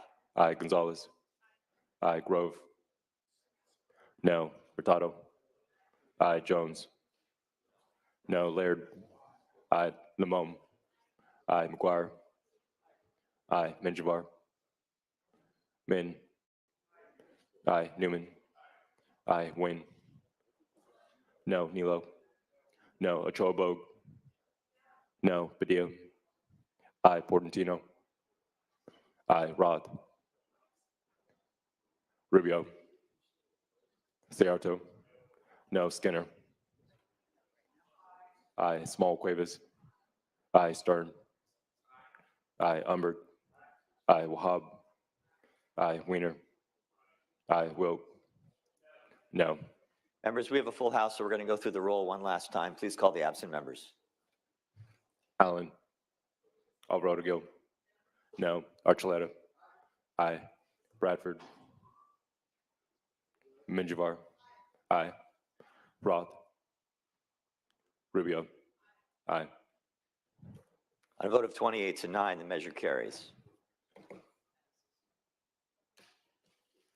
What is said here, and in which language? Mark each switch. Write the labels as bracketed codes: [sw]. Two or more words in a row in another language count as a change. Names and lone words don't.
[en] Aye. Gonzalez. Aye. Grove. No. Hurtado. Aye. Jones. No. Laird. Aye. Limon. Aye. McGuire. Aye. Minjavar. Min. Aye. Newman. Aye. Wynn. No. Nilo. No. Ochoa. No. Padilla. Aye. Portantino. Aye. Roth. Rubio. Searto. No. Skinner. Aye. Small Cuevas. Aye. Stern. Aye. Umbert. Aye. Wahab. Aye. Wiener. Aye. Wilt. No. Members, we have a full house, so we're going to go through the roll one last time. Please call the absent members. Allen. Alvarado Gil. No. Archuleta. Aye. Bradford. Minjavar. Aye. Roth. Rubio. Aye. On a vote of 28-9, the measure carries.